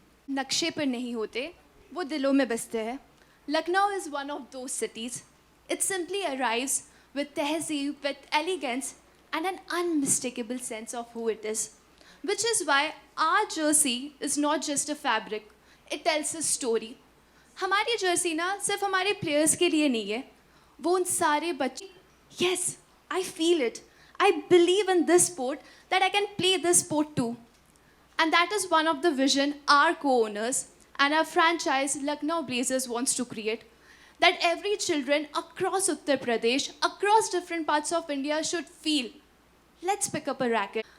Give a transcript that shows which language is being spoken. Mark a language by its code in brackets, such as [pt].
[hi] नक्शे पर नहीं होते, वो दिलों में बसते हैं. [en] Lucknow is one of those cities. It simply arrives with tehzeeb, with elegance, and an unmistakable sense of who it is. Which is why our jersey is not just a fabric, it tells a story. [hi] हमारी Jersey ना सिर्फ हमारे players के लिए नहीं है, वो उन सारे बच्चे. [en] Yes, I feel it. I believe in this sport that I can play this sport too. And that is one of the vision our co-owners and our franchise Lucknow Blazers wants to create. That every children across Uttar Pradesh, across different parts of India should feel, let's pick up a racket.